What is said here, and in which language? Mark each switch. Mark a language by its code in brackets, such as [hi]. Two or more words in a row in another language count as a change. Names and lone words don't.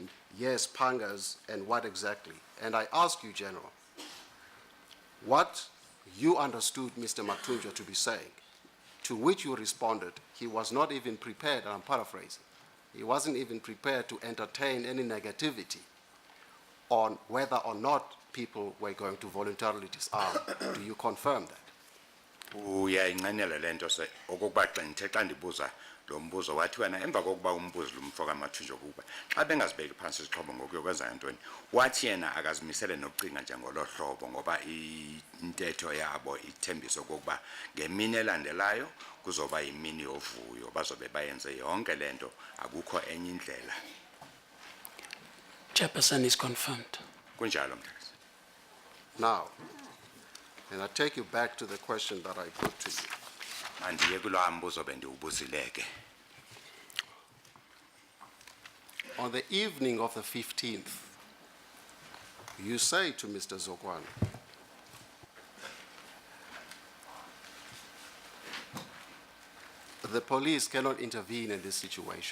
[en] Yes, pangas, and what exactly? And I ask you, General, what you understood Mr. Matunja to be saying, to which you responded, he was not even prepared, and I'm paraphrasing, he wasn't even prepared to entertain any negativity on whether or not people were going to voluntarily disarm. Do you confirm that? [xh] Uyayinqenela lento se okokuba xa ngithe xa ndibuza lo mbuzo wathi wena emva kokuba umbuzo lumfoka Mathunjwa ukuba xa bengazibeki phansi isixhobo ngokuyokwenza yantoni wathi yena akazimisele nokucinga njengolo hlobo ngoba intetho yabo ithembiso kokuba ngemini elandelayo kuzoba yimini yovuyo bazobe bayenze yonke lento akukho enye indlela. [en] Chairperson is confirmed. [xh] Kunjalo mntakazi. [en] Now, and I take you back to the question that I put to you. [xh] Mandiye kulo mbuzo bendiwubuzileke. [en] On the evening of the 15th, you say to Mr. Zokwana, the police cannot intervene in this situation.